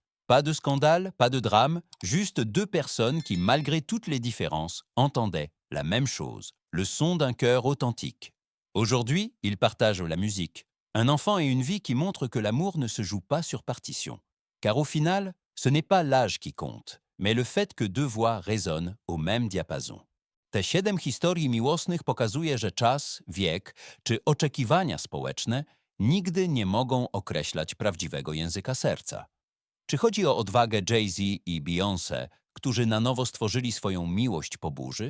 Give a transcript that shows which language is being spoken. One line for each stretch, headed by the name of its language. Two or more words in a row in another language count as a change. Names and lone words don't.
French: Pas de scandale, pas de drame, juste deux personnes qui, malgré toutes les différences, entendaient la même chose, le son d'un cœur authentique. Aujourd'hui, ils partagent la musique, un enfant et une vie qui montrent que l'amour ne se joue pas sur partition. Car au final, ce n'est pas l'âge qui compte, mais le fait que deux voix résonnent au même diapason.
Polish: Te 7 historii miłosnych pokazuje, że czas, wiek czy oczekiwania społeczne nigdy nie mogą określać prawdziwego języka serca. Czy chodzi o odwagę Jay-Z i Beyoncé, którzy na nowo stworzyli swoją miłość po burzy?